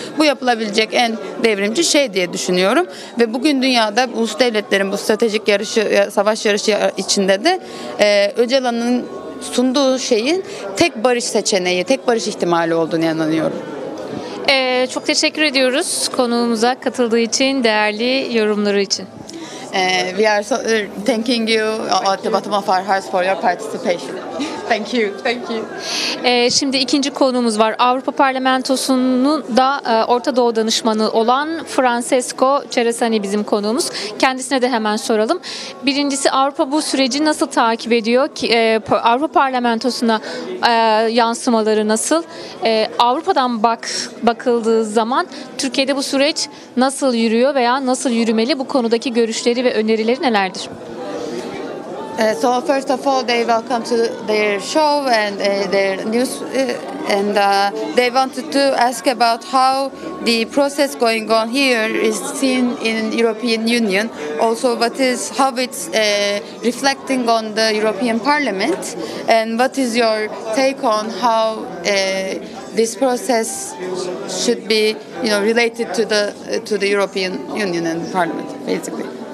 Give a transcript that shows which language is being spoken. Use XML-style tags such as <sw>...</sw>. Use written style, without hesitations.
<tr>Bu yapılabilecek en devrimci şey diye düşünüyorum. Ve bugün dünyada ulus devletlerin bu stratejik savaş yarışı içinde de Öcalan'ın sunduğu şeyin tek barış seçeneği, tek barış ihtimali olduğunu inanıyorum. Çok teşekkür ediyoruz konuğumuza katıldığı için, değerli yorumları için.</tr> <en>We are thanking you at the bottom of our hearts for your participation. Thank you.</en> <tr>Şimdi ikinci konuğumuz var. Avrupa Parlamentosu'nun da Orta Doğu danışmanı olan Francesco Ceresani bizim konuğumuz. Kendisine de hemen soralım. Birincisi, Avrupa bu süreci nasıl takip ediyor? Avrupa Parlamentosu'na yansımaları nasıl? Avrupa'dan bakıldığı zaman Türkiye'de bu süreç nasıl yürüyor veya nasıl yürümeli? Bu konudaki görüşleri ve önerileri nelerdir?</tr> <en>So first of all, they welcome to their show and their news, and they wanted to ask about how the process going on here is seen in European Union. Also, how it's reflecting on the European Parliament, and what is your take on how this process should be, related to the European Union and Parliament, basically.</en>